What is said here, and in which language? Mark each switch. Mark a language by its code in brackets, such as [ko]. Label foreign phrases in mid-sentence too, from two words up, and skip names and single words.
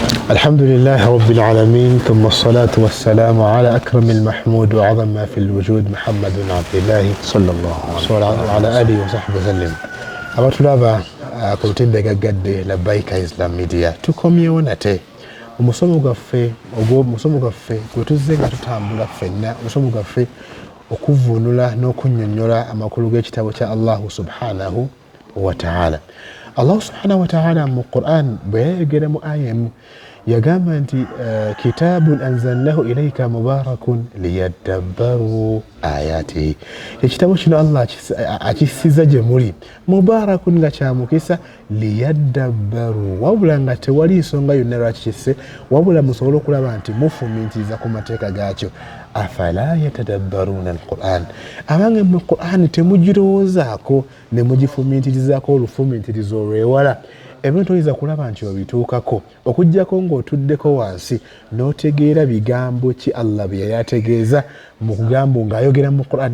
[ar] الحمد لله رب العالمين ثم الصلاة والسلام على أكرم المحمود وأعظم ما في الوجود محمد بن عبد الله صلى الله عليه وسلم وعلى آله وصحبه وسلم. [lg] abatulaba ku lutende gaggadde Labbaika Islam Media tukomyewo nate omusomo gwaffe gwe tuzze nga tutambula ffenna omusomo gwaffe okuvvuunula n'okunnyonnyola amakulu g'ekitabo kya [ar] الله سبحانه وتعالى. الله سبحانه وتعالى [lg] mu Qur'an bwe yayogera mu aya emu yagamba nti [ar] كتاب أنزلناه إليك مبارك ليدبروا آياته. [lg] Ekitabo kino Allah akisiza gye muli mubarakun nga kyamukisa liyadabbaru, wabula nga tewali nsonga yonna lwaki kisse, wabula musobole okulaba nti mufumiitiriza ku mateeka gaakyo. [ar] أفلا يتدبرون القرآن, [lg] abange mu Qur'an temugirowoozaako ne mugifumiitirizaako olufumiitirizo olw'ewala ebintu oyinza kulaba nti obituukako okuggyako ng'otuddeko wansi n'otegeera bigambo ki Allah bye yali ategeeza mu kugambo ng'ayogera mu Qur'an.